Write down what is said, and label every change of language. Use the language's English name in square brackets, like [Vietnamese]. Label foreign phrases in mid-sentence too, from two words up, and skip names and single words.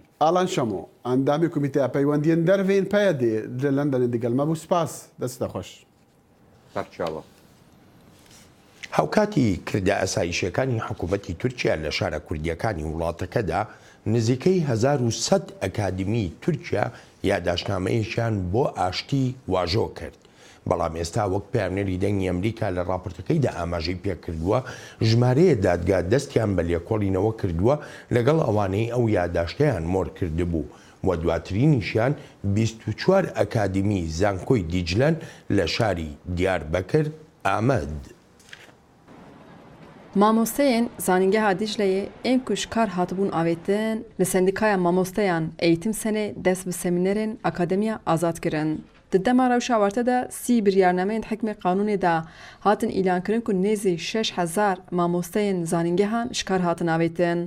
[Kurdish] Alan Şamo endamê komîteya peywendiyên dervên peyedê li Londonê digel me bû spas dest te xweş. Serçava. [Central Kurdish] هاوکاتی کردە ئەسایشەکانی حکوومەتی تورکیا لە شارە کوردیەکانی وڵاتەکەدا نزیکەی 1100 ئەکادمی تورکیا یاداشنامەیەکیان بۆ ئاشتی واژۆ کرد. بەڵام ئێستا وەک پامنەری دەنگی ئەمریکا لە راپۆرتەکەیدا ئاماژەی پێکردووە ژمارەیە دادگا دەستیان بە لێکۆڵینەوە کردووە لەگەڵ ئەوانەی ئەو یادداشتیان مۆر کردبوو و دواترینیشیان 24 ئەکادمی زانکۆی دیجلەن لە شاری دیاربەکر ئامەد. [Kurdish] Mamosteyên zanîngeha Dicleyê êm ku ji kar hatibûn avêtin li Sendîkaya Mamosteyan Eğitim Senê dest bi semînerên Akademiya azad kirin. Di dema rewşa warte de 30 biryarnameyên hikmê qanûnê de hatin îlankirin ku nêzî 6000 mamosteyên zanîngehan ji kar hatin avêtin.